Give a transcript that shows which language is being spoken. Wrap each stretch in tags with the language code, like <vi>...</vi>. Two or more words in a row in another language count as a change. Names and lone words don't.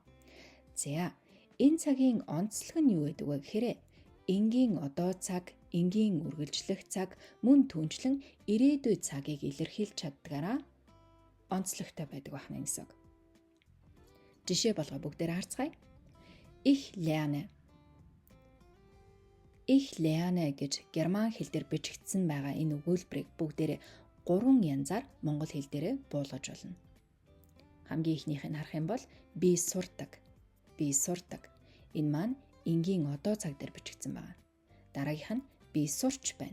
<mn>За энэ цагийн онцлог нь юу гэдэг вэ гэхээр энгийн одоо цаг, энгийн үргэлжлэх цаг, мөн түнчлэн ирээдүйн цагийг илэрхийлж чаддгаараа онцлогтой байдаг байна гэсэн үг. Жишээ болгоо бүгдээр харцгаая.</mn> <de>Ich lerne. Ich lerne</de> <mn>гэж герман хэл дээр бичигдсэн байгаа энэ өгүүлбэрийг бүгдээрээ 3 янзаар монгол хэл дээр буулгаж болно. Хамгийн ихнийх нь харах юм бол би сурдаг. Би сурдаг. Энэ маань энгийн одоо цаг дээр бичигдсэн байна. Дараагийнх нь би сурч байна.</mn>